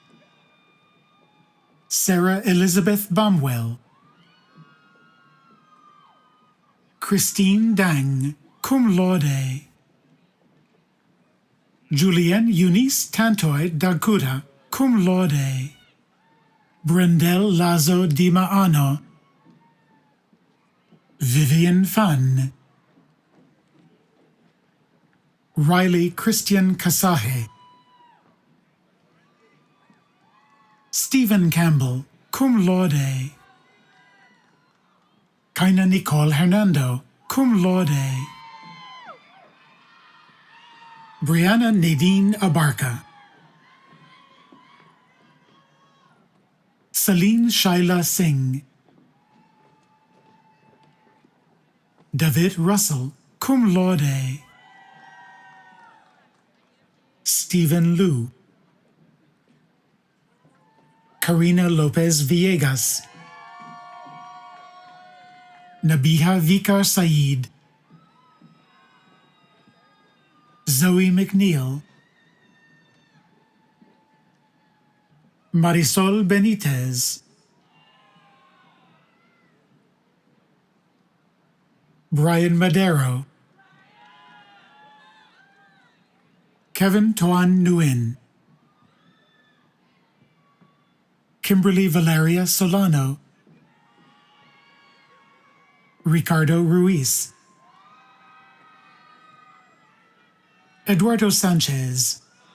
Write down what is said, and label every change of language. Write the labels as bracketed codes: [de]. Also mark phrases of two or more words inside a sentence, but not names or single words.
[en] Sarah Elizabeth Bamwell, Christine Dang, [la] cum laude, [en] Julianne Eunice Tantoy Dagkuda, [la] cum laude, [en] Brendel Lazo Di Maano, Vivian Fan, Riley Christian Kasahe, Stephen Campbell, [la] cum laude, [en] Kaina Nicole Hernando, [la] cum laude, [en] Brianna Nadine Abarca, Celine Shaila Singh, David Russell, [la] cum laude, [en] Stephen Liu, Karina Lopez Villegas, Nabiha Vikar Saeed, Zoe McNeil, Marisol Benitez, Brian Madero, Kevin Tuan Nguyen, Kimberly Valeria Solano, Ricardo Ruiz, Eduardo Sanchez,